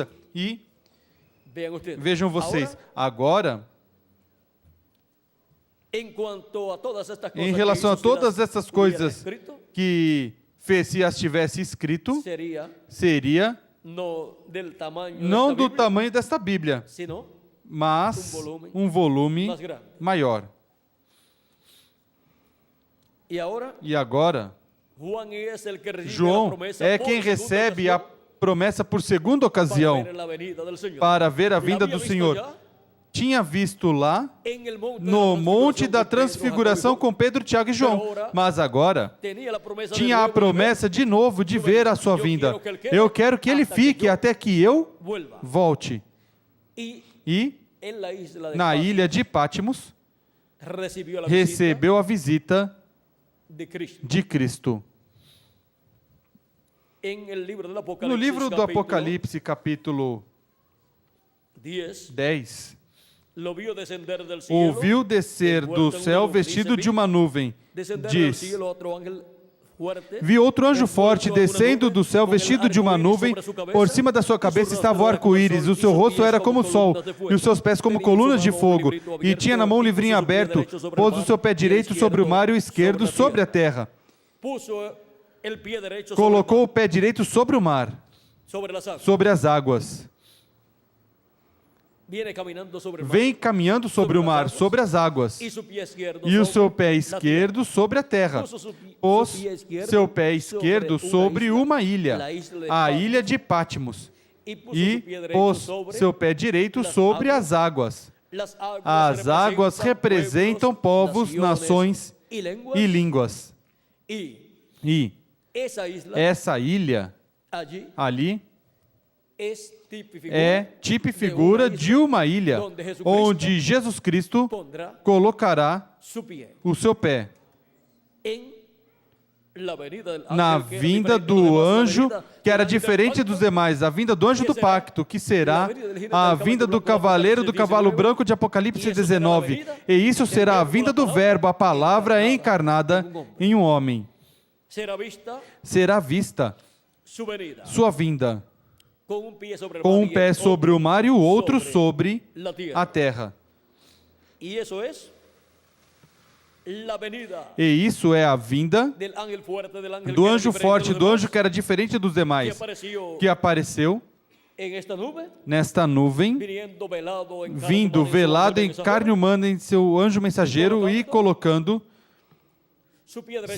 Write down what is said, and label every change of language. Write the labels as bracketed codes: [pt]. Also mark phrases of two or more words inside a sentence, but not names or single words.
[pt] E vejam vocês, agora, em relação a todas essas coisas que fez, se as tivesse escrito, seria não do tamanho desta Bíblia, mas um volume maior. E agora, João é quem recebe a promessa por segunda ocasião para ver a vinda do Senhor. tinha visto lá [es] en el monte de [pt] no [es] la [pt] monte da [es] transfiguración [pt] transfiguração [es] con [pt] com Pedro, Tiago e João. Mas agora [es] tenía la promesa de [pt] tinha a [es] nuevo [pt] promessa de novo de ver a sua vinda. Eu quero que ele fique até que eu [es] vuelva. [pt] volte. [es] Y [pt] E [es] en la isla de [pt] na Patmos ilha de Patmos [es] recibió la visita [pt] recebeu a visita [es] de Cristo. [pt] de Cristo. [es] En el libro del Apocalipsis, [pt] No livro do [es] capítulo [pt] Apocalipse, [es] capítulo 10, [pt] 10, [es] lo vio descender del cielo, [pt] ouviu descer do céu vestido de uma nuvem. [es] descender del [pt] Diz: [es] cielo otro ángel fuerte, [pt] vi outro anjo forte [es] envuelto a una [pt] descendo [es] nube, [pt] do céu [es] con el [pt] vestido de uma [es] arco iris [pt] nuvem. [es] sobre su cabeza, [pt] Por cima da sua [es] y su [pt] cabeça [es] rostro [pt] estava o [es] era como [pt] arco-íris. [es] sol, [pt] O seu [es] y sus [pt] rosto [es] pies [pt] era como o sol [es] columnas de fuego. [pt] e os seus pés como [es] Tenía en su [pt] colunas de [es] mano un [pt] fogo. [es] librito [pt] E tinha na mão um [es] abierto, [pt] livrinho [es] y puso su pie [pt] aberto. [es] derecho sobre el [pt] Pôs o [es] mar, [pt] seu pé [es] y el [pt] direito sobre o mar e o esquerdo [es] sobre [pt] sobre a a terra. [es] Puso el pie derecho [pt] Colocou o pé direito sobre o mar, [es] sobre las aguas. [pt] sobre as águas. [es] Viene caminando sobre el mar. [pt] Vem caminhando sobre o mar, sobre as águas. [es] Y su pie izquierdo [pt] E o [es] sobre [pt] seu pé [es] la [pt] esquerdo sobre a terra. [es] Puso su [pt] Pôs [es] pie izquierdo [pt] seu pé esquerdo sobre uma ilha, [es] la isla de [pt] a [es] Patmos, [pt] ilha de Patmos. [es] y puso [pt] E [es] su pie derecho [pt] pôs [es] sobre [pt] seu pé direito [es] las [pt] sobre [es] aguas. [pt] as águas. [es] Las [pt] As águas representam povos, nações [es] y lenguas. [pt] e línguas. [es] Y [pt] E [es] esa isla [pt] essa ilha [es] allí [pt] ali [es] es tipo y figura [pt] é tipo e figura de uma ilha onde Jesus Cristo [es] pondrá [pt] colocará [es] su pie [pt] o seu pé [es] en la venida del [pt] na [es] ángel, que era [pt] vinda [es] diferente [pt] do [es] de los demás, la [pt] anjo, [es] venida [pt] que era [es] del ángel [pt] diferente [es] del [pt] dos [es] pacto, [pt] demais, a vinda do anjo do pacto, que será a vinda do cavaleiro do cavalo branco de Apocalipse 19. E isso será a vinda do Verbo, a palavra encarnada em um homem. [es] será vista [pt] Será vista [es] su venida [pt] sua vinda, [es] con un pie sobre el [pt] com [es] mar [pt] um [es] y [pt] pé [es] el [pt] sobre [es] otro [pt] o mar e o outro sobre [es] la tierra. [pt] a terra. [es] Y eso es la venida [pt] E isso é a vinda [es] del ángel fuerte, del ángel [pt] do [es] que era [pt] anjo [es] diferente [pt] forte, [es] de los [pt] do [es] demás, [pt] anjo que era diferente dos [es] que [pt] demais, [es] apareció [pt] que apareceu [es] en esta nube, [pt] nesta nuvem, [es] viniendo velado en carne [pt] vindo [es] humana en su [pt] velado [es] ángel [pt] em [es] mensajero, [pt] carne humana em seu anjo mensageiro e colocando [es] su pie derecho